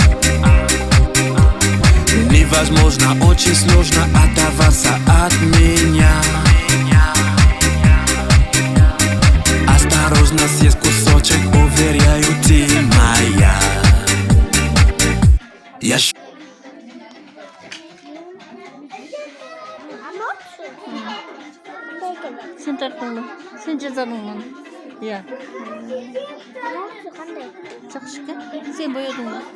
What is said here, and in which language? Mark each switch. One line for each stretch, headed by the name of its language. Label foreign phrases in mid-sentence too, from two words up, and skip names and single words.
Russian: Невозможно, очень сложно оторваться от меня. Осторожно, съесть кусочек, уверяю, ты моя. Я
Uzbek: Sen tartdingmi? Sen chizadingmi? Ya. Chiqishga? Sen bo'yadingmi?